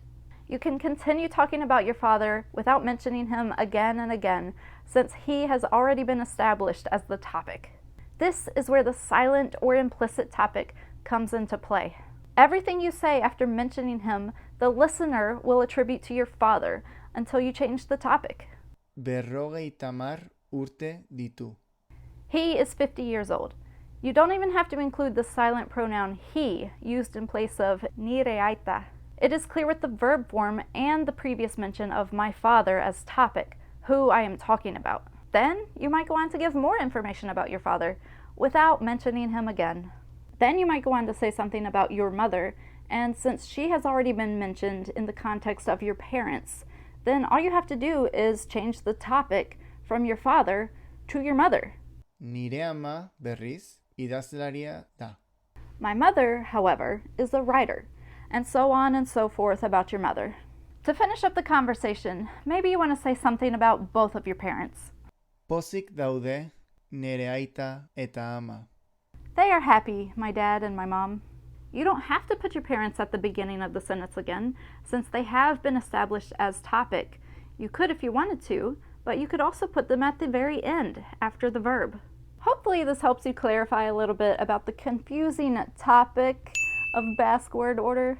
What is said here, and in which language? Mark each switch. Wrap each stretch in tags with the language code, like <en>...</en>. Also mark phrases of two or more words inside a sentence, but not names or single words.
<en>You can continue talking about your father without mentioning him again and again, since he has already been established as the topic. This is where the silent or implicit topic comes into play. Everything you say after mentioning him, the listener will attribute to your father until you change the topic.</en> <eu>Berrogei tamar urte ditu.</eu> <en>He is 50 years old. You don't even have to include the silent pronoun he used in place of</en> <eu>nire aita.</eu> <en>It is clear with the verb form and the previous mention of my father as topic, who I am talking about. Then you might go on to give more information about your father without mentioning him again. Then you might go on to say something about your mother, and since she has already been mentioned in the context of your parents, then all you have to do is change the topic from your father to your mother.</en> <eu>Nire ama berriz idazlaria da.</eu> <en>My mother, however, is a writer, and so on and so forth about your mother. To finish up the conversation, maybe you want to say something about both of your parents.</en> <eu>Pozik daude nire aita eta ama.</eu> <en>They are happy, my dad and my mom. You don't have to put your parents at the beginning of the sentence again, since they have been established as topic. You could if you wanted to, but you could also put them at the very end, after the verb. Hopefully this helps you clarify a little bit about the confusing topic of Basque word order.</en>